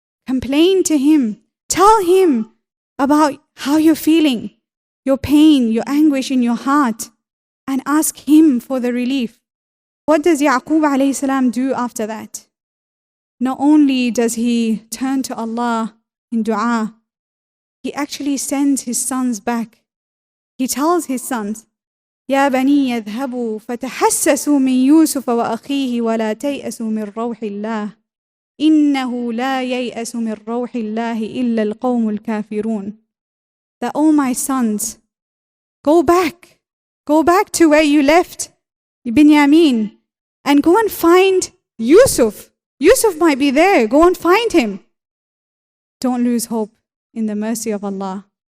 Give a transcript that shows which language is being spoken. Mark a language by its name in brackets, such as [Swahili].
[English] Complain to Him. Tell Him about how you're feeling, your pain, your anguish in your heart, and ask Him for the relief. What does Yaqub alayhi salam do after that? Not only does he turn to Allah in dua, he actually sends his sons back. He tells his sons, [Arabic] يا بني يذهبوا فتحسسوا من يوسف وأخيه ولا تيأسوا من روح الله إنه لا ييأس من روح الله إلا القوم الكافرون. [English] That, oh my sons, go back to where you left Binyamin and go and find Yusuf. Yusuf might be there. Go and find him. Don't lose hope in the mercy of Allah.